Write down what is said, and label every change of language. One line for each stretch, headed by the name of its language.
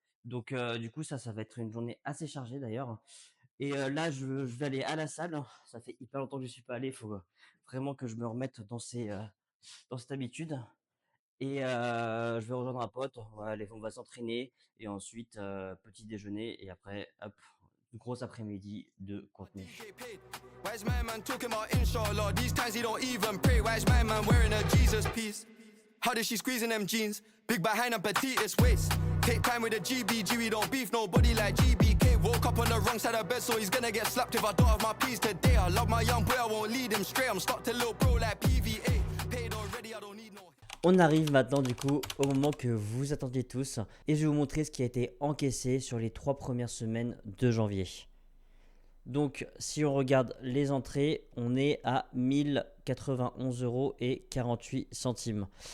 French: Donc, du coup, ça va être une journée assez chargée d'ailleurs. Et là, je vais aller à la salle. Ça fait hyper longtemps que je suis pas allé. Il faut vraiment que je me remette dans cette habitude. Et je vais rejoindre un pote. On va s'entraîner. Et ensuite, petit déjeuner. Et après, hop, une grosse après-midi de contenu.
English: Why is my man talking about inshallah? These times he don't even pray. Why is my man wearing a Jesus piece? How does she squeeze in them jeans? Big behind and petitest waist. Take time with the GBG, we don't beef nobody like GBK. Woke up on the wrong side of bed, so he's gonna get slapped if I don't have my peas today. I love my young boy, I won't lead him straight. I'm stuck to little bro like PVA. Paid already, I don't need no.
French: On arrive maintenant du coup au moment que vous attendiez tous et je vais vous montrer ce qui a été encaissé sur les 3 premières semaines de janvier. Donc, si on regarde les entrées, on est à 1091,48 €.